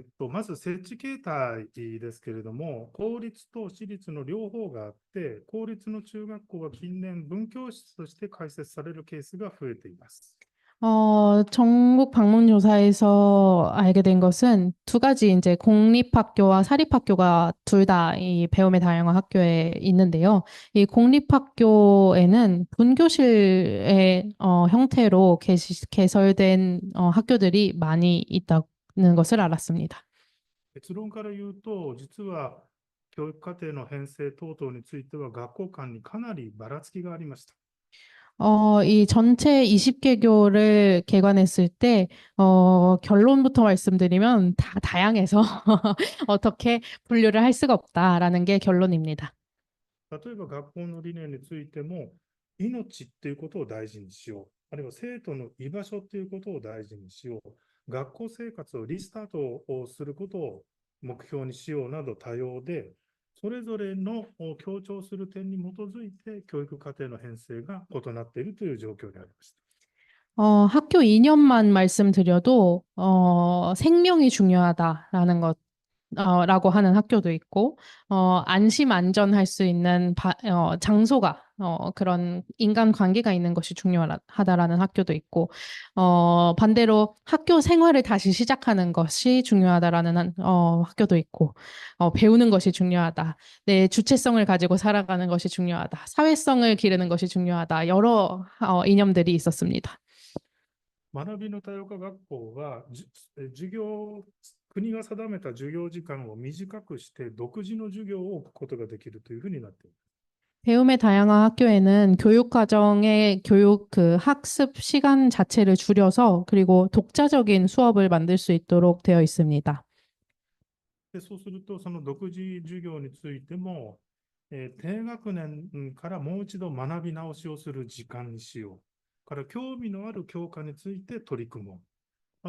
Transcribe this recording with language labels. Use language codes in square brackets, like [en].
[ja] まず設置形態ですけれども、公立と私立の両方があって、公立の中学校は近年文教室として開設されるケースが増えています。 [ko] 전국 방문 조사에서 알게 된 것은 두 가지 이제 공립학교와 사립학교가 둘 다 이 배움의 다양한 학교에 있는데요. 이 공립학교에는 분교실의 형태로 개설된 학교들이 많이 있다는 것을 알았습니다. [ja] 結論から言うと、実は教育課程の編成等々については学校間にかなりばらつきがありました。 [ko] 이 전체 20개교를 개관했을 때, 결론부터 말씀드리면 다 다양해서 어떻게 분류를 할 수가 없다라는 게 결론입니다. [ja] 例えば学校の理念についても、命っていうことを大事にしよう。あるいは生徒の居場所っていうことを大事にしよう。学校生活をリスタートをすることを目標にしようなど多様で、それぞれの強調する点に基づいて教育課程の編成が異なっているという状況でありました。 [ko] 학교 이념만 말씀드려도, 생명이 중요하다라는 것, 라고 하는 학교도 있고, 안심 안전할 수 있는 장소가, 그런 인간 관계가 있는 것이 중요하다라는 학교도 있고, 반대로 학교 생활을 다시 시작하는 것이 중요하다라는 학교도 있고, 배우는 것이 중요하다. 내 주체성을 가지고 살아가는 것이 중요하다. 사회성을 기르는 것이 중요하다. 여러 이념들이 있었습니다. [ja] 学びの多様化学校は、授業、国が定めた授業時間を短くして独自の授業を置くことができるというふうになっています。 [ko] 배움의 다양한 학교에는 교육 과정의 교육 그 학습 시간 자체를 줄여서 그리고 독자적인 수업을 만들 수 있도록 되어 있습니다. [ja] で、そうすると、その独自授業についても、低学年からもう一度学び直しをする時間にしよう。から興味のある教科について取り組もう。